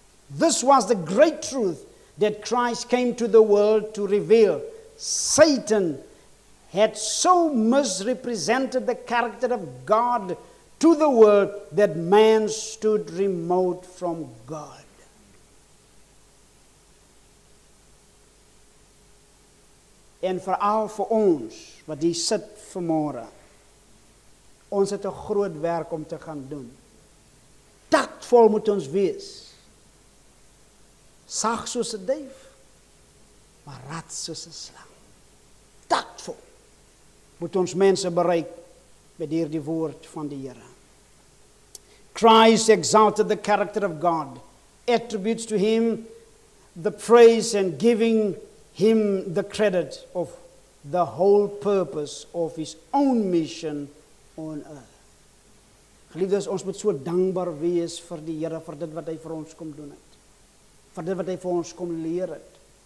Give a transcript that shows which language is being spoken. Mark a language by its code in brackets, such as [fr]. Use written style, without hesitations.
[en] This was the great truth that Christ came to the world to reveal. Satan had so misrepresented the character of God to the world that man stood remote from God. [af] En veral vir ons, wat hier sit vanmôre, ons het 'n groot werk om te gaan doen. Taktvol moet ons wees. Sag soos 'n duif, maar rad soos 'n slang. Taktvol moet ons mense bereik met hierdie woord van die Here. [en] Christ exalted the character of God, attributes to Him the praise and giving Him the credit of the whole purpose of His own mission on earth. [af] Geliefdes, ons moet so dankbaar wees vir die Here, vir dit wat Hy vir ons kom doen het. Vir dit wat Hy vir ons kom leer het.